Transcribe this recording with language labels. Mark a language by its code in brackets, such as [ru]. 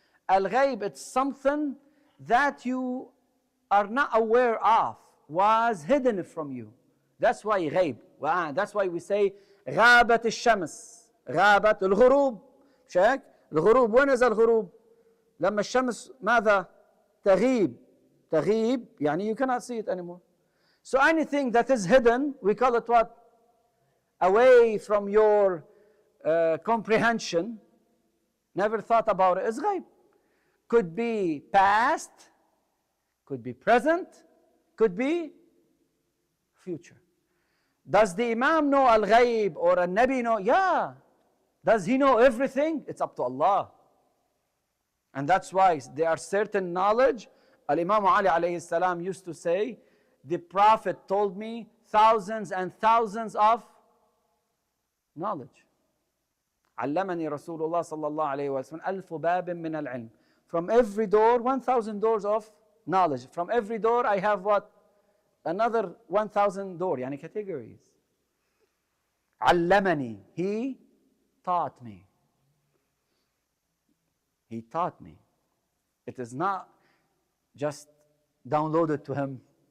[en] Al-Ghaib, it's something that you are not aware of, was hidden from you. That's why غيب. That's why we say [ar] غابت الشمس. غابت الغروب. شايف؟ الغروب وين إذا الغروب؟ لما الشمس ماذا؟ تغيب. تغيب يعني [en] you cannot see it anymore. So anything that is hidden, we call it what? Away from your comprehension. Never thought about it. It's غيب. Could be past, could be present, could be future. Does the Imam know Al-Ghaib or Al-Nabi know? Yeah. Does he know everything? It's up to Allah. And that's why there are certain knowledge. Al-Imam Ali alayhi salam used to say, the Prophet told me thousands and thousands of knowledge. [ar] علمني رسول الله صلى الله عليه وسلم 1000 باب من العلم. [en] From every door, 1,000 doors of knowledge. From every door I have what? Another 1,000 door, يعني categories. [ar] علمني, [en] he taught me. He taught me. It is not just downloaded to him.